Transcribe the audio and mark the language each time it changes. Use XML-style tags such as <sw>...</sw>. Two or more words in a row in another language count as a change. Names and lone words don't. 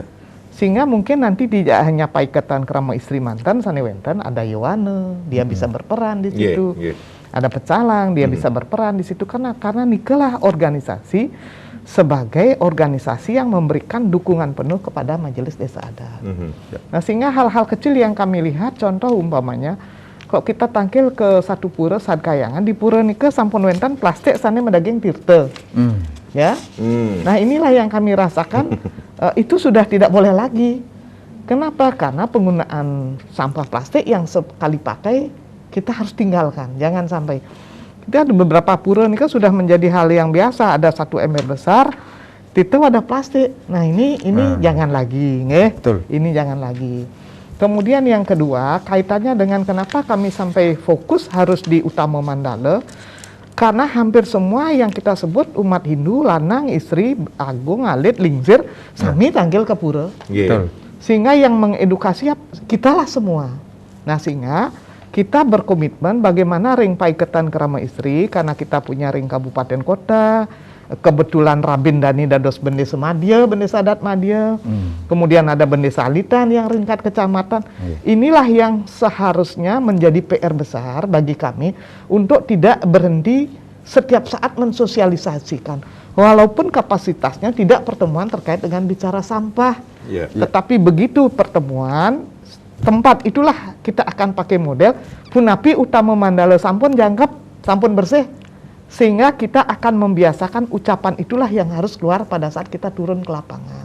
<id>Sehingga mungkin nanti tidak hanya Paiketan Krama Istri Mantan, Sanewenten, ada Yowane, dia bisa berperan di Nggih, situ. nggih. Ada Pecalang, dia bisa berperan di situ karena nikalah organisasi sebagai organisasi yang memberikan dukungan penuh kepada Majelis Desa Adat. Nah, sehingga hal-hal kecil yang kami lihat, contoh umpamanya, kalau kita tangkil ke satu pura Sadkayangan, di pura</id> <ban>nika sampun wenten plastik sana medaging tirte.</ban> <id>Ya. Nah, inilah yang kami rasakan itu sudah tidak boleh lagi. Kenapa? Karena penggunaan sampah plastik yang sekali pakai kita harus tinggalkan, jangan sampai. Kita ada beberapa pura nih kan sudah menjadi hal yang biasa, ada satu ember besar, itu ada plastik. Nah ini jangan lagi, nggih. Betul. Ini jangan lagi. Kemudian yang kedua, kaitannya dengan kenapa kami sampai fokus harus di Utama Mandala, karena hampir semua yang kita sebut umat Hindu,</id> <ban>lanang, istri, agung, alit, lingsir, sami tanggil</ban> <id>ke pura. Nggih. Sehingga yang mengedukasi kitalah semua. Nah, sehingga kita berkomitmen bagaimana ring Paiketan Krama Istri, karena kita punya ring kabupaten kota, kebetulan Rabin Dani dados Bendesa Madya, Bendesa Adat Madya, kemudian ada Bendesa Alitan yang ringkat kecamatan. Inilah yang seharusnya menjadi PR besar bagi kami untuk tidak berhenti setiap saat mensosialisasikan. Walaupun kapasitasnya tidak pertemuan terkait dengan bicara sampah, tetapi begitu pertemuan, tempat itulah kita akan pakai model</id> <ban>Punapi Utama Mandala sampun jangkep, sampun bersih,</ban> <id>sehingga kita akan membiasakan ucapan itulah yang harus keluar pada saat kita turun ke lapangan.</id>